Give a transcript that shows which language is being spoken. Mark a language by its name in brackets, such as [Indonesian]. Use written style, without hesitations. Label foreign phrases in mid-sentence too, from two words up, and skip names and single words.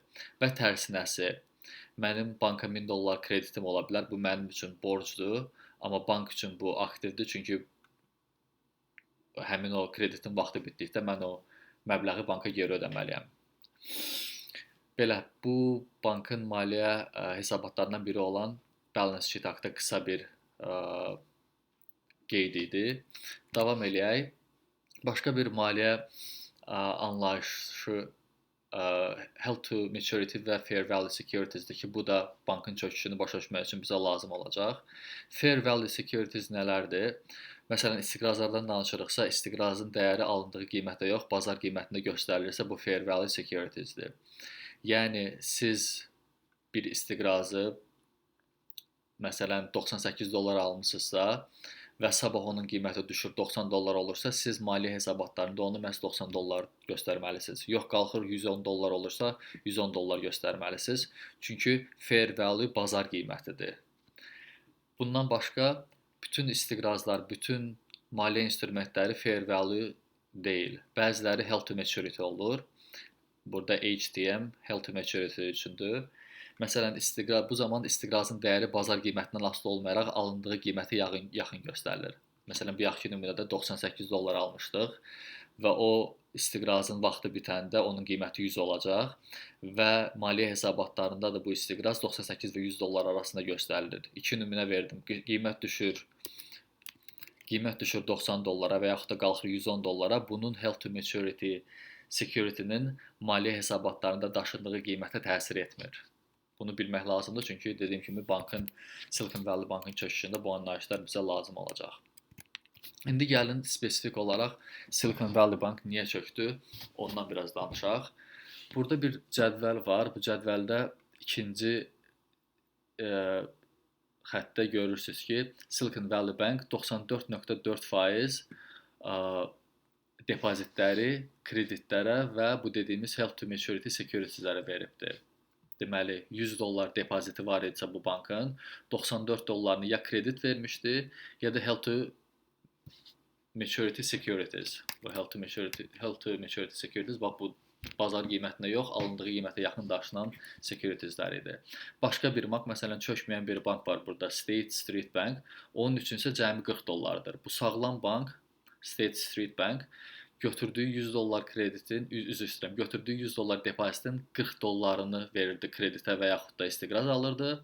[Azerbaijani] Və tərsinəsi, mənim banka $1000 kreditim ola bilər, bu mənim üçün borcdur. Amma bank üçün bu aktivdir, çünki həmin o kreditin vaxtı bitdikdə mən o məbləği banka geri ödəməliyəm. Belə, bu bankın maliyyə hesabatlarından biri olan [English] balance sheet [Azerbaijani] haqqında qısa bir qeyd idi. Davam eləyək. Başqa bir maliyyə anlayışı [English] held to maturity [Azerbaijani] və [English] fair value securitiesdir [Azerbaijani] ki, bu da bankın çöküşünü başa düşmək üçün bizə lazım olacaq. [English] Fair value securities [Azerbaijani] nələrdir? Məsələn, istiqrazlardan danışırıqsa, istiqrazın dəyəri alındığı qiymətdə yox, bazar qiymətində göstərilirsə, bu [English] fair value securitiesdir. [Azerbaijani] Yəni, siz bir istiqrazı, məsələn, $98 almışsınızsa və sabah onun qiyməti düşür $90 olursa, siz maliyyə hesabatlarında onu məhz $90 göstərməlisiniz. Yox, qalxır $110 olursa, $110 göstərməlisiniz. Çünki [English] fair value [Azerbaijani] bazar qiymətidir. Bundan başqa, bütün istiqrazlar, bütün maliyyə instrumentləri [English] fair value [Azerbaijani] deyil. Bəziləri [English] held to maturity [Azerbaijani] olur. Burada HTM [English] held to maturity [Azerbaijani] üçündür. Məsələn, bu zaman istiqrazın dəyəri bazar qiymətindən asılı olmayaraq alındığı qiymətə yaxın göstərilir. Məsələn, bu yaxşı nümunədə $98 almışdıq və o istiqrazın vaxtı bitəndə onun qiyməti 100 olacaq və maliyyə hesabatlarında da bu istiqraz 98 və $100 arasında göstərilir. İki nümunə verdim. Qiymət düşür $90 və yaxud da qalxır $110. Bunun [English] held to maturity security-nin [Azerbaijani] maliyyə hesabatlarında daşındığı qiymətə təsir etmir. Bunu bilmək lazımdır, çünki dediyim kimi Silicon Valley Bankın çöküşündə bu anlayışlar bizə lazım olacaq. İndi gəlin spesifik olaraq Silicon Valley Bank niyə çökdü? Ondan biraz danışaq. Burada bir cədvəl var. Bu cədvəldə ikinci e, xəttdə görürsüz ki, Silicon Valley Bank 94.4% depozitləri kreditlərə və bu dediyimiz [English] Held to Maturity Securitieslərə [Azerbaijani] veribdir. Deməli, $100 depoziti var idisə bu bankın, $94 ya kredit vermişdi, ya da [English] Held to Maturity Securities. [Azerbaijani] Bu [English] Held to Maturity Securities, [Azerbaijani] bax bu bazar qiymətinə yox, alındığı qiymətə yaxın daşınan securitieslər idi. Başqa bir bank, məsələn, çökməyən bir bank var burada, State Street Bank. Onun üçün isə cəmi $40. Bu sağlam bank, State Street Bank, götürdüyü $100 kreditin, götürdüyü $100 depozitin $40'ını verirdi kreditə və yaxud da istiqraz alırdı.